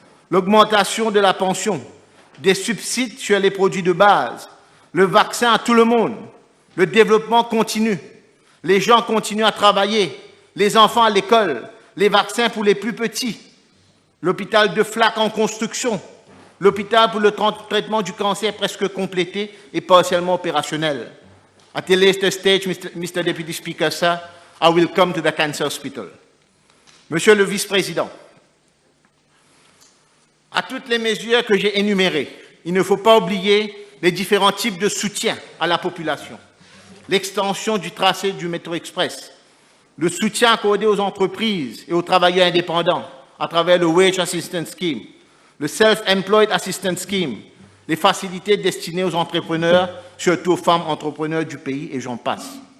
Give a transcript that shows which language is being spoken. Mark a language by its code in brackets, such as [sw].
[fr] l'augmentation de la pension, des subsides sur les produits de base, le vaccin à tout le monde, le développement continu, les gens continuent à travailler, les enfants à l'école, les vaccins pour les plus petits, l'hôpital de Flac en construction, l'hôpital pour le traitement du cancer presque complété et partiellement opérationnel. [en] At a later stage, Mr. Deputy Speaker, sir, I will come to the cancer hospital. [fr] Monsieur le vice-président, à toutes les mesures que j'ai énumérées, il ne faut pas oublier les différents types de soutien à la population, l'extension du tracé du métro express, le soutien accordé aux entreprises et aux travailleurs indépendants à travers le Wage Assistance Scheme, le Self-Employed Assistance Scheme, les facilités destinées aux entrepreneurs, surtout aux femmes entrepreneurs du pays, et j'en passe.